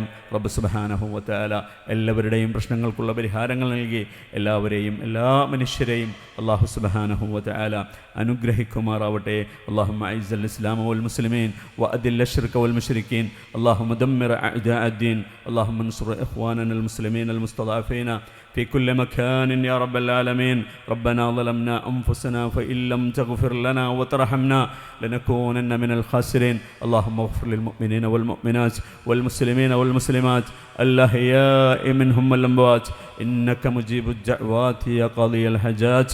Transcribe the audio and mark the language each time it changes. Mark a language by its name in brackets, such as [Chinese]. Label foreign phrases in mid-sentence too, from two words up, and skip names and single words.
[Malayalam] റബ്ബ് [Arabic] سبحانه وتعالى [Malayalam] എല്ലാവരുടെയും പ്രശ്നങ്ങൾക്കുള്ള പരിഹാരങ്ങൾ നൽകി എല്ലാവരെയും എല്ലാ മനുഷ്യരെയും അല്ലാഹു [Arabic] سبحانه وتعالى [Malayalam] അനുഗ്രഹിക്കുമാറാവട്ടെ. [Arabic] اللهم أعز الإسلام والمسلمين وأذل الشرك والمشركين. اللهم دمر أعداء الدين اللهم انصر إخواننا المسلمين المستضعفين في كل مكان يا رب العالمين. ربنا ظلمنا أنفسنا فإن لم تغفر لنا وترحمنا لنكونن من الخاسرين. اللهم اغفر للمؤمنين والمؤمنات والمسلمين والمسلمات الأحياء منهم والأموات إنك مجيب الدعوات يا قاضي الحاجات.